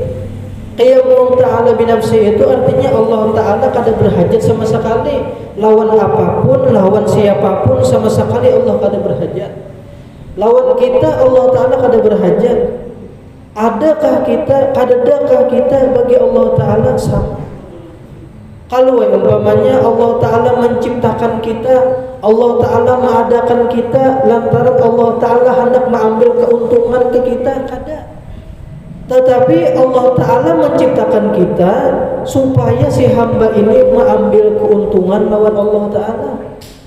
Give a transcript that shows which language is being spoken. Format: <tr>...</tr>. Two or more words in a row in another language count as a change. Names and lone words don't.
<ar>قيامه تعالى بنفسه</ar> <bjn>itu artinya Allah Ta'ala kada berhajat sama sekali lawan apapun, lawan siapapun, sama sekali Allah kada berhajat. Lawan kita Allah Ta'ala kada berhajat. Adakah kita, kadadakah kita bagi Allah Ta'ala sama? Kalau umpamanya Allah Ta'ala menciptakan kita, Allah Ta'ala mengadakan kita lantaran Allah Ta'ala hendak mengambil keuntungan ke kita, kada. Tetapi Allah Ta'ala menciptakan kita supaya si hamba ini mengambil keuntungan lawan Allah Ta'ala.</bjn>